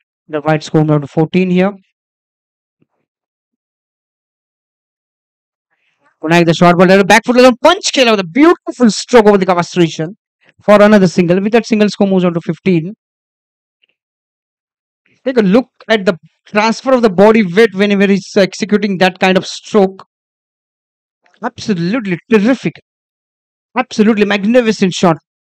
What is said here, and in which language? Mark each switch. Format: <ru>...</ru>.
<en>The wide score down to 14 here.</en> <mr>पुन्हा एकदा short ball बॅकफुटला जाऊन पंच केला होता.</mr> <en>Beautiful stroke over the cover region for another single. With that single score moves on to 15. Take a look at the transfer of the body weight whenever he's executing that kind of stroke. Absolutely terrific. Absolutely magnificent shot.</en>